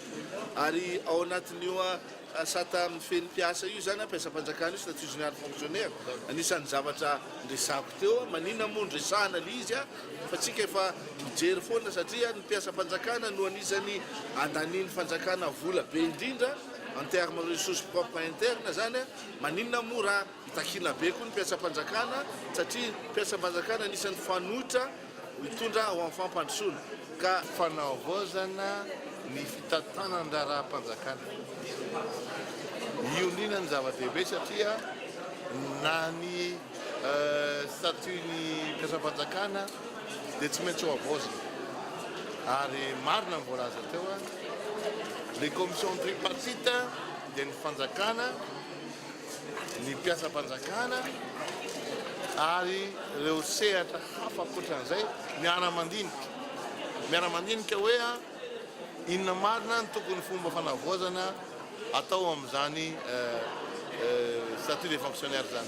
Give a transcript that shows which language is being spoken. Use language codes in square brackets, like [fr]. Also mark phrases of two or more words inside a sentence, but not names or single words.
[mg] Ary ao anatin'io sata mifeny mpiasa io zany mpiasam-panjakana io [fr] statut général fonctionnaire, [mg] anisan'ny zavatra ndresako teo maninona moa ndresahana le izy fa tsika efa mijery foana satria ny mpiasam-panjakana no anisany andaniany fanjakana vola be indrindra [fr] en terme ressources propres interne [mg] zany maninona moa raha itakina be koa ny mpiasam-panjakana satria mpiasam-panjakana anisany fanotra hitondra ho amin'ny fampandrosoana ka fanavaozana ny fitantanan-draha-panjakana. Io indrindra ny zava-dehibe satria na ny statut-ny mpiasam-panjakana dia tsy maintsy ho avaozana. Ary marina ny voalaza teo [fr] les commissions tripartite [mg] dia ny fanjakana, ny mpiasam-panjakana ary ireo sehatra hafa ankoatran'izay miara-mandinika hoe inona marina ny tokony fomba fanavaozana atao amin'izany [fr] statut des fonctionnaires [mg] zany.